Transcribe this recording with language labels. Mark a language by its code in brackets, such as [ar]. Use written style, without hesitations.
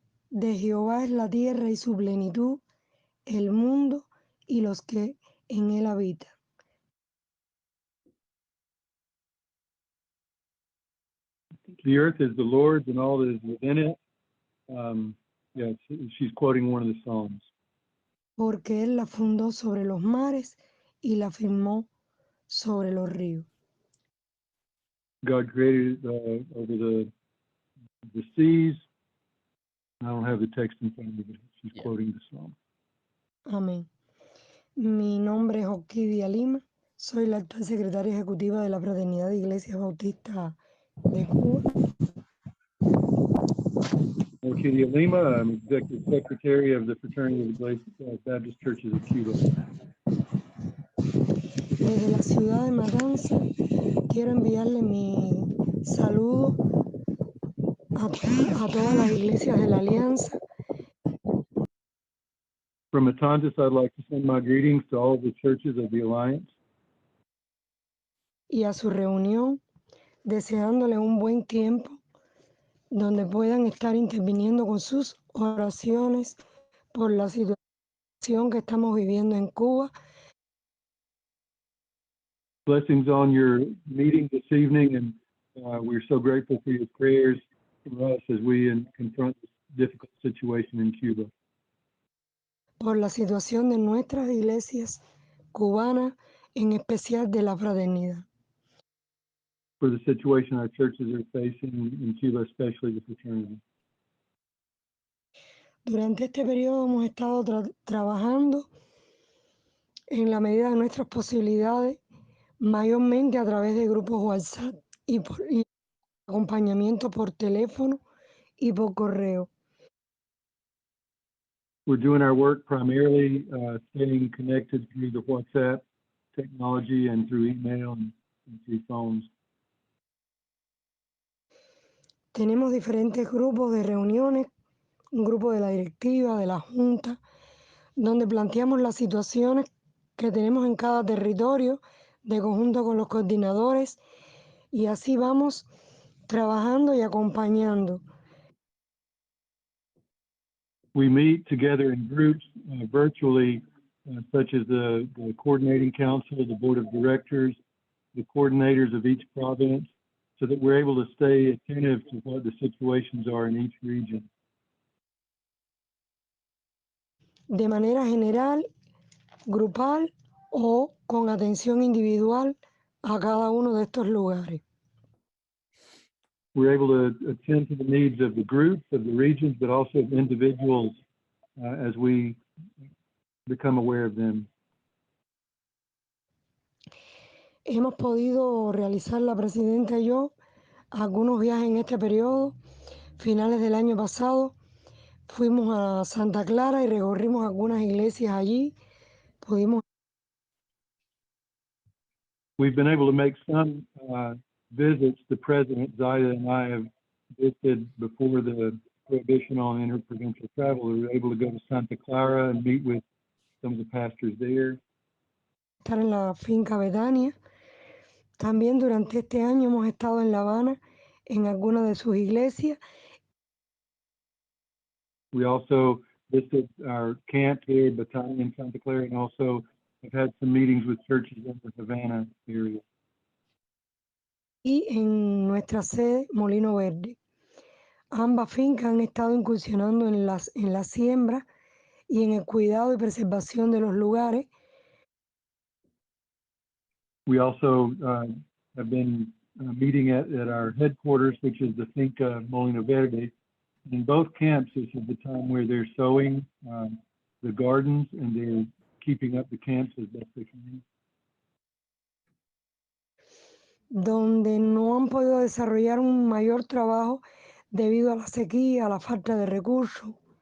[es] De Jehová es la tierra y su plenitud, el mundo y los que en él habitan. [en] The earth is the Lord's and all that is within it. Yes, she's quoting one of the Psalms. [es] Porque él la fundó sobre los mares y la firmó sobre los ríos. [en] God created over the seas. I don't have the text in front of me, but she's quoting the Psalm. [es] Amén. Mi nombre es Orquídea Lima. Soy la actual secretaria ejecutiva de la Fraternidad de Iglesias Bautistas de Cuba. [en] Orquídea Lima, I'm Executive Secretary of the Fraternity of Baptist Churches of Cuba. [es] Desde la ciudad de Matanza, quiero enviarle mi saludo a todas las iglesias de la Alianza. [en] From Matanzas, I'd like to send my greetings to all the churches of the Alliance. [es] Y a su reunión, deseándole un buen tiempo donde puedan estar interviniendo con sus oraciones por la situación que estamos viviendo en Cuba. [en] Blessings on your meeting this evening, and we're so grateful for your prayers for us as we confront this difficult situation in Cuba. [es] Por la situación de nuestras iglesias cubanas, en especial de la fraternidad. [en] For the situation our churches are facing in Cuba, especially the fraternity. [es] Durante este periodo hemos estado trabajando en la medida de nuestras posibilidades, mayormente a través de grupos WhatsApp y acompañamiento por teléfono y por correo. [en] We're doing our work primarily staying connected through the WhatsApp technology and through email and through phones. [es] Tenemos diferentes grupos de reuniones, un grupo de la directiva, de la junta, donde planteamos las situaciones que tenemos en cada territorio, de conjunto con los coordinadores, y así vamos trabajando y acompañando. [en] We meet together in groups virtually, such as the coordinating council, the board of directors, the coordinators of each province, so that we're able to stay attentive to what the situations are in each region. [es] De manera general, grupal o con atención individual a cada uno de estos lugares. [en] We're able to attend to the needs of the groups, of the regions, but also of individuals as we become aware of them. [es] Hemos podido realizar, la presidenta y yo, algunos viajes en este periodo. Finales del año pasado fuimos a Santa Clara y recorrimos algunas iglesias allí. [en] We've been able to make some visits. The President, Zaida, and I have visited before the prohibition on interprovincial travel. We were able to go to Santa Clara and meet with some of the pastors there. [es] Estar en la finca Betania. También durante este año hemos estado en La Habana, en algunas de sus iglesias. [en] We also visited our camp here, Betania in Santa Clara, and also have had some meetings with churches in the Havana area. [es] Y en nuestra sede, Molino Verde. Ambas fincas han estado incursionando en la siembra y en el cuidado y preservación de los lugares. [en] We also have been meeting at our headquarters, which is the Finca Molino Verde. In both camps, this is the time where they're sowing the gardens and they're keeping up the camps as best they can. [es] Donde no han podido desarrollar un mayor trabajo debido a la sequía, a la falta de recursos.